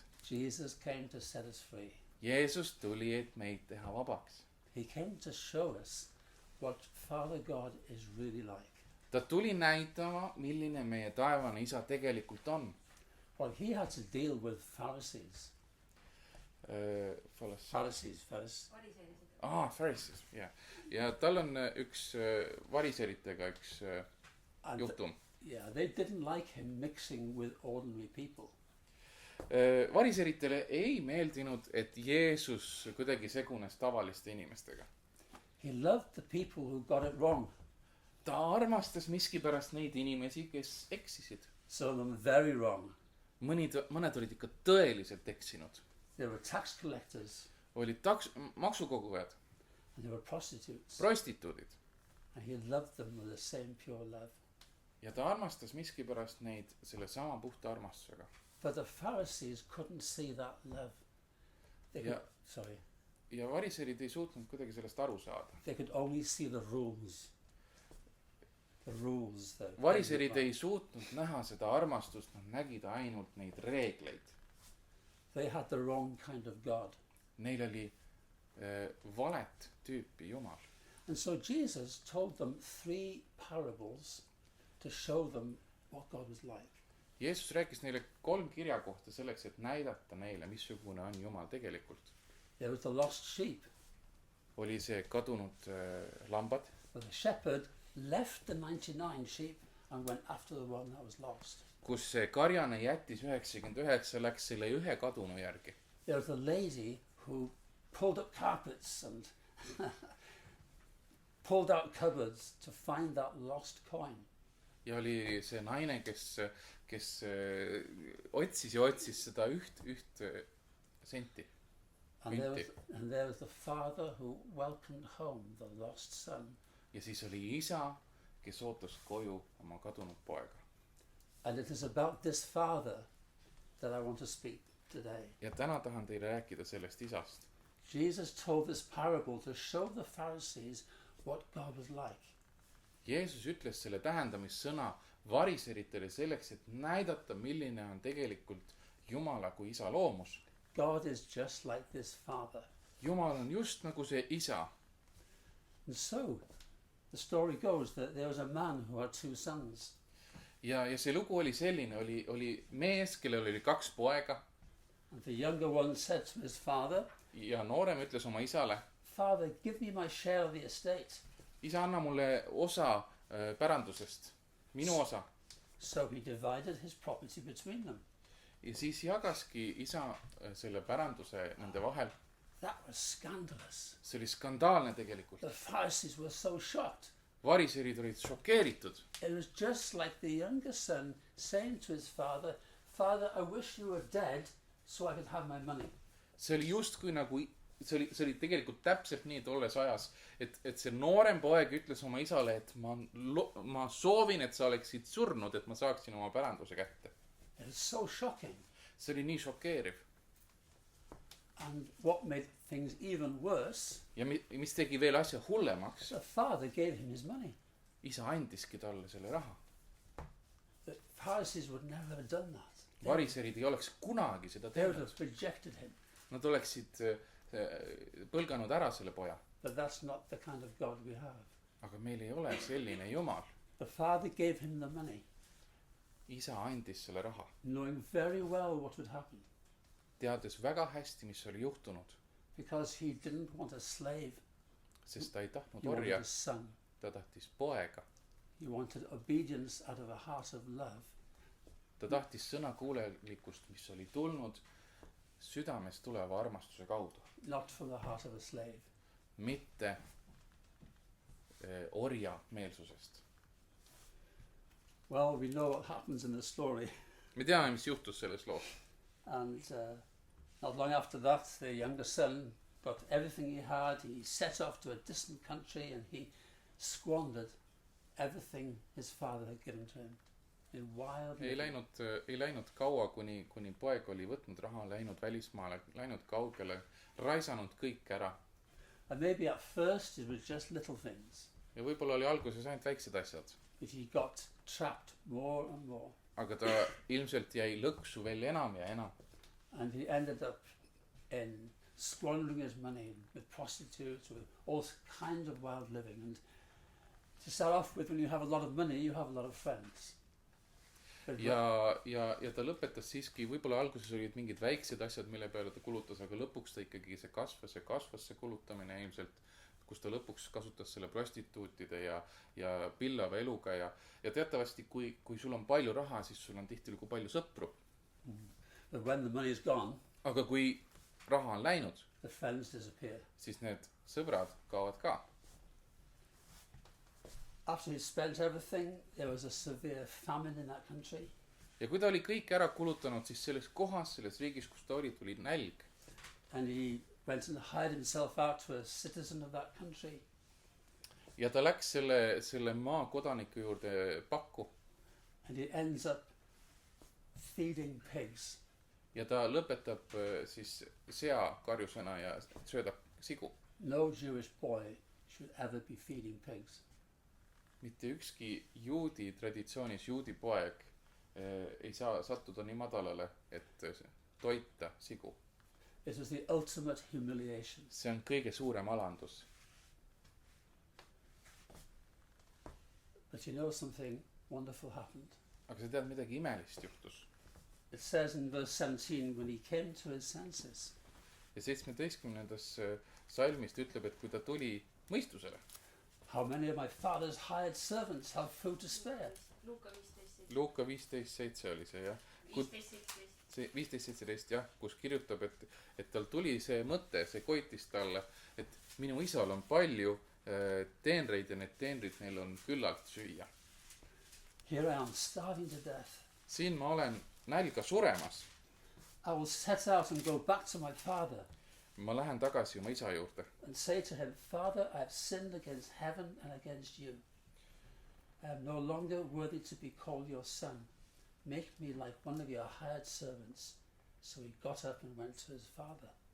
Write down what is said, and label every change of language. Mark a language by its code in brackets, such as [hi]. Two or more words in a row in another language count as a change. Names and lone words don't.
[en] Jesus came to set us free. [et] Jeesus tuli, et meid teha vabaks. [en] He came to show us what Father God is really like. [et] Ta tuli näitama, milline meie taevane isa tegelikult on. [en] Well, he had to deal with Pharisees. Pharisees. Pharisees, [et] jah. Ja tal on üks variseritega üks juhtum. [en] Yeah, they didn't like him mixing with ordinary people. [et] Variseritele ei meeldinud, et Jeesus kuidagi segunes tavaliste inimestega. [en] He loved the people who got it wrong. [et] Ta armastas miskipärast neid inimesi, kes eksisid. [en] Some of them very wrong. [et] Mõned olid ikka tõeliselt eksinud. [en] They were tax collectors. [et] Olid maksukogujad. [en] And they were prostitutes. [et] Prostituudid. [en] And he loved them with the same pure love. [et] Ja ta armastas miskipärast neid selle sama puhta armastusega. [en] But the Pharisees couldn't see that love. [et] Ja variserid ei suutnud kuidagi sellest aru saada. [en] They could only see the rules. The rules. [et] Variserid ei suutnud näha seda armastust, nad nägid ainult neid reegleid. [en] They had the wrong kind of God. [et] Neil oli valet tüüpi Jumal. [en] And so Jesus told them 3 parables to show them what God was like. [et] Jeesus rääkis neile 3 kirjakohta selleks, et näidata neile, missugune on Jumal tegelikult. [en] There was the lost sheep. [et] Oli see kadunud lambad. [en] But the shepherd left the 99 sheep and went after the one that was lost. [et] Kus see karjane jättis 99, läks selle ühe kadunu järgi. [en] There was the lady who pulled up carpets and pulled out cupboards to find that lost coin. [et] Ja oli see naine, kes otsis seda üht senti. [en] And there was the father who welcomed home the lost son. [et] Ja siis oli isa, kes ootas koju oma kadunud poega. [en] And it is about this father that I want to speak today. [et] Ja täna tahan teile rääkida sellest isast. [en] Jesus told this parable to show the Pharisees what God was like. [et] Jeesus ütles selle tähendamissõna variseritele selleks, et näidata, milline on tegelikult Jumala kui isa loomus. [en] God is just like this father. [et] Jumal on just nagu see isa. [en] And so, the story goes that there was a man who had 2 sons. [et] Ja see lugu oli selline, oli mees, kellel oli 2 poega. [en] And the younger one said to his father, [et] ja noorem ütles oma isale, [en] Father, give me my share of the estate. [et] Isa, anna mulle osa pärandusest, minu osa. [en] So he divided his property between them. [et] Ja siis jagaski isa selle päranduse nende vahel. [en] That was scandalous. [et] See oli skandaalne tegelikult. [en] The Pharisees were so shocked. [et] Variserid olid šokeeritud. [en] It was just like the younger son saying to his father, Father, I wish you were dead so I could have my money. [et] See oli justkui nagu, see oli tegelikult täpselt nii tolles ajas, et see noorem poeg ütles oma isale, et ma soovin, et sa oleksid surnud, et ma saaksin oma päranduse kätte. [en] It was so shocking. [et] See oli nii šokeeriv. [en] And what made things even worse, [et] ja mis tegi veel asja hullemaks, [en] the father gave him his money. [et] Isa andiski talle selle raha. [en] The Pharisees would never have done that. [et] Variserid ei oleks kunagi seda [en] They would [et] teinud. [en] have rejected him. [et] Nad oleksid põlganud ära selle poja. [en] But that's not the kind of God we have. [et] Aga meil ei ole selline jumal. [en] The father gave him the money, [et] Isa andis selle raha, [en] knowing very well what would happen, [et] teades väga hästi, mis oli juhtunud, [en] because he didn't want a slave. [et] sest ta ei tahtnud [en] He wanted [et] orja, [en] a son. [et] ta tahtis poega. [en] He wanted obedience out of a heart of love, [et] Ta tahtis sõnakuulelikkust, mis oli tulnud südamest tuleva armastuse kaudu, [en] not from the heart of a slave. [et] mitte orja meelsusest. [en] Well, we know what happens in the story. [et] Me teame, mis juhtus selles loos. [en] And not long after that, the younger son got everything he had. He set off to a distant country and he squandered everything his father had given to him in wild living. [et] Ei läinud kaua, kuni poeg oli võtnud raha, läinud välismaale, läinud kaugele, raisanud kõik ära. [en] And maybe at first it was just little things, [et] Ja võib-olla oli alguses ainult väiksed asjad, [en] but he got trapped more and more. [et] aga ta ilmselt jäi lõksu veel enam ja enam. [en] And he ended up in squandering his money with prostitutes, with all kinds of wild living. And to start off with, when you have a lot of money, you have a lot of friends. But [et] Ja ta lõpetas siiski, võib-olla alguses olid mingid väiksed asjad, mille peale ta kulutas, aga lõpuks ta ikkagi see kasvas see kulutamine ilmselt, kus ta lõpuks kasutas selle prostituutide ja pillava eluga ja teatavasti, kui sul on palju raha, siis sul on tihtilugu palju sõpru. [en] But when the money is gone, [et] Aga kui raha on läinud, [en] the friends disappear. [et] siis need sõbrad kaovad ka. [en] After he spent everything, there was a severe famine in that country. [et] Ja kui ta oli kõik ära kulutanud, siis selles kohas, selles riigis, kus ta oli, tuli nälg. [en] And he went and hired himself out to a citizen of that country. [et] Ja ta läks selle maa kodaniku juurde pakku. [en] And he ends up feeding pigs. [et] Ja ta lõpetab siis seakarjusena ja söödab sigu. [en] No Jewish boy should ever be feeding pigs. [et] Mitte ükski juudi traditsioonis juudi poeg ei saa sattuda nii madalale, et toita sigu. [en] It was the ultimate humiliation. [et] See on kõige suurem alandus. [en] But you know something wonderful happened. [et] Aga sa tead, midagi imelist juhtus. [en] It says in verse 17, when he came to his senses. [et] Ja 17. salmist ütleb, et kui ta tuli mõistusele. [en] How many of my father's hired servants have food to spare? [et] Luuka 15:7 oli see, jah. 15:17, jah, kus kirjutab, et tal tuli see mõte, see koitis talle, et minu isal on palju teenreid ja need teenrid, neil on küllalt süüa. [en] Here I am starving to death. [et] Siin ma olen nälga suremas. [en] I will set out and go back to my father [et] Ma lähen tagasi oma isa juurde [en] and say to him, Father, I have sinned against heaven and against you. I am no longer worthy to be called your son. Make me like one of your hired servants. So he got up and went to his father.